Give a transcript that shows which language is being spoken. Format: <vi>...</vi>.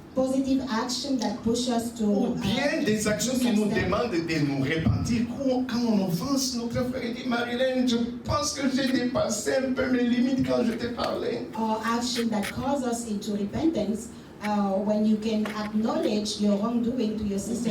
<en>Positive action that push us to</en> <fr>ou bien des actions qui nous demandent de nous repentir. Quand on offense notre frère, il dit, Marilyn, je pense que j'ai dépassé un peu mes limites quand je t'ai parlé.</fr> <en>or action that calls us into repentance when you can acknowledge your wrongdoing to your sister</en>